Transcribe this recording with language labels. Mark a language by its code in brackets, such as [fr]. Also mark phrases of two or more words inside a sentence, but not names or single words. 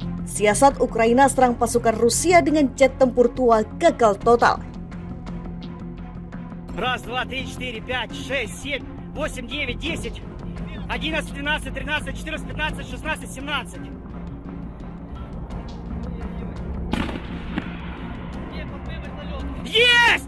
[id] siasat Ukraina serang pasukan Rusia dengan jet tempur tua gagal total. [ru] Раз, два, три, четыре, пять, шесть, семь, восемь, девять, десять, 11, 12, 13, 14, 15, 16, 17. Есть!